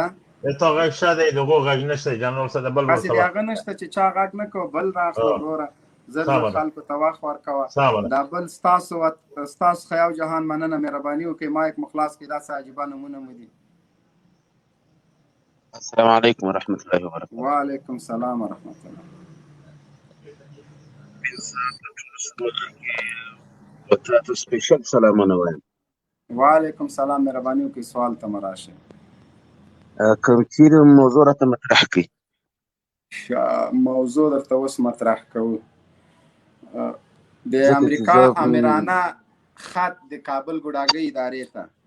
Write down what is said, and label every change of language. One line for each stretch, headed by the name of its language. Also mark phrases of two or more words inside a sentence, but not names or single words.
Pashto: تا غږ شته دی دغه غږ نشته جنرال صاحب بل هسې د هغه نشته چې چا غږ نه کوه بل راخله وروره زر خلکو ته وخت ورکوه دا بل ستاسو خیاو جهان مننه مهرباني وکړئ مایک مو خلاص کړئ داسې عجیبه نومونه مو دي
Arabic: السلام علیکم ورحمۃ اللہ وبرکاتہ وعلیکم السلام ورحمۃ اللہ
Pashto: وتاته سپیشل سلامونه وایم
Arabic: وعلیکم السلام
Pashto: مهرباني وکړئ سوال ته مو راشه کوم چیرې موضوع راته مطرح کړئ موضوع درته اوس مطرح کوو د امریکا امرانه خط د کابل ګوډاګۍ ادارې ته